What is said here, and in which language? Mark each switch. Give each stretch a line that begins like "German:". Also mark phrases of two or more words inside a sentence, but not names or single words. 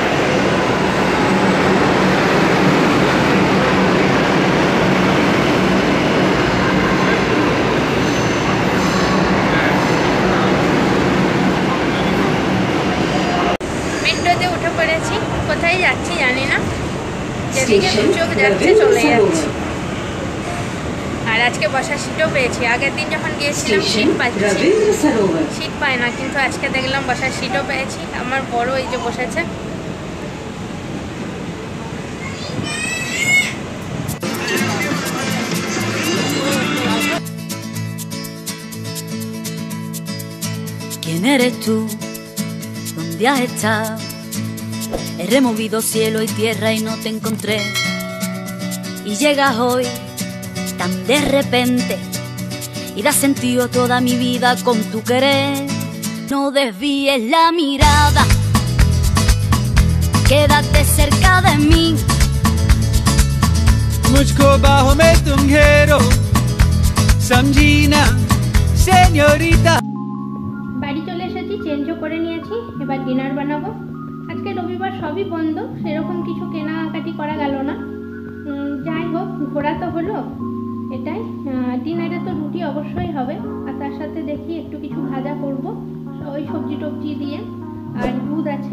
Bangla: মেট্রোতে উঠে পড়েছি, কোথায় যাচ্ছি জানি না, যেদিকে চোখ যাচ্ছে চলে যাচ্ছি। আর আজকে বসার সিটও পেয়েছি, আগের দিন যখন গিয়েছিলাম সিট পাই না, কিন্তু আজকে দেখলাম বসার সিটও পেয়েছি। আমার বড় এই যে বসেছে।
Spanish: ¿Quién eres tú? ¿Dónde has estado? He removido cielo y tierra y no te encontré. Y llegas hoy tan de repente y das sentido a toda mi vida con tu querer. No desvíes la mirada, quédate cerca de mí.
Hindi: मुझको बाहों में तुम घेरो, समझी ना señorita।
Bangla: বাড়ি চলে এসেছি, চেঞ্জও করে নিয়েছি, এবার ডিনার বানাবো। আজকে রবিবার, সবই বন্ধ, সেরকম কিছু কেনাকাটি করা গেল না। যাই হোক, ঘোরা তো হলো, এটাই। ডিনারে তো রুটি অবশ্যই হবে, আর তার সাথে দেখি একটু কিছু ভাজা করব, ওই সবজি টবজি দিয়ে, আর দুধ আছে।